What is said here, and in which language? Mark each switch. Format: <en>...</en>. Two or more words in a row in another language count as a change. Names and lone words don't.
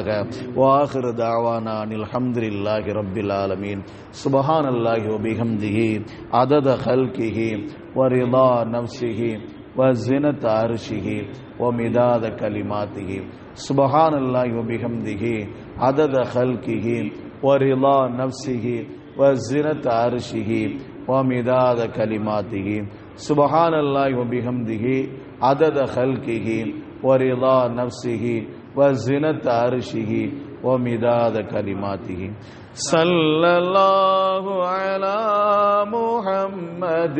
<ar>وآخر دعوانا أن الحمد لله رب العالمين. سبحان الله وبحمده عدد خلقه ورضا نفسه وزنة عرشه ومداد كلماته. سبحان الله وبحمده عدد خلقه ورضا نفسه وزنة عرشه ومداد كلماته سبحان الله وبحمده عدد خلقه ورضا نفسه وزنة عرشه ومداد كلماته صلى الله على محمد</ar>